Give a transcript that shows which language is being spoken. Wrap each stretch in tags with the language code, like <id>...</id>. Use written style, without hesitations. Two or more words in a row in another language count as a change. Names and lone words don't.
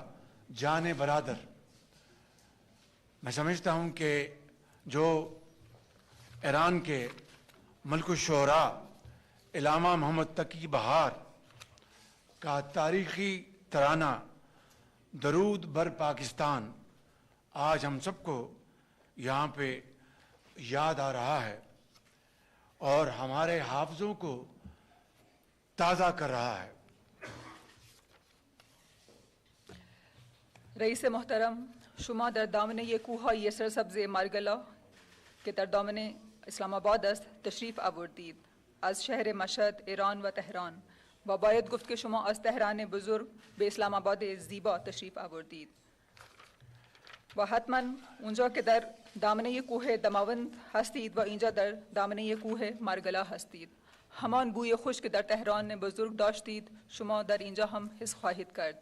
<ur>جان برادر، میں سمجھتا ہوں کہ جو ایران کے ملک الشعراء علامہ محمد تقی بہار کا تاریخی ترانہ درود بر پاکستان آج ہم سب کو یہاں پہ یاد آ رہا ہے اور ہمارے حافظوں کو تازہ کر رہا ہے.</ur> <fa>رئیس محترم، شما در دامنه کوههای سرسبز مارگلا که در دامنه اسلام آباد است تشریف آوردید از شهر مشهد، ایران و تهران و باید گفت که شما از تهران بزرگ به اسلام آباد زیبا تشریف آوردید و حتما اونجا که در دامنه کوه دماوند هستید و اینجا در دامنه کوه مارگلا هستید، همان بوی خوش که در تهران بزرگ داشتید شما در اینجا هم حس خواهید کرد.</fa>